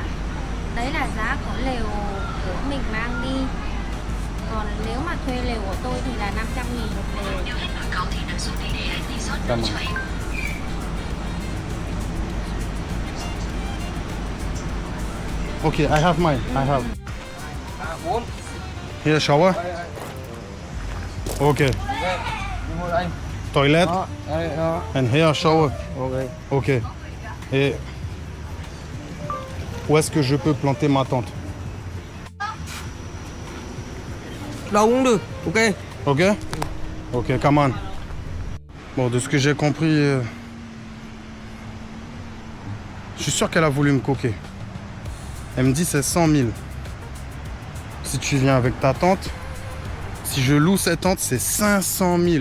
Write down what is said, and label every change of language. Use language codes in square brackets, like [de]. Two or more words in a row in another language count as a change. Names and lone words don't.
[vi] Đấy là giá của lều của mình mang đi. Còn nếu mà thuê lều của tôi thì là 500.000 một lều. Cảm ơn. [en] Okay, I have mine. I have. Here, shower. Okay. Toilet. And here, shower. Okay. [fr] Et où est-ce que je peux planter ma tente? [vi] Đâu cũng được, ok. [en] Ok? Ok, come on. [fr] Bon, de ce que j'ai compris, je suis sûr qu'elle a voulu me coquer. Elle me dit c'est 100 000. Si tu viens avec ta tente, si je loue cette tente, c'est 500 000.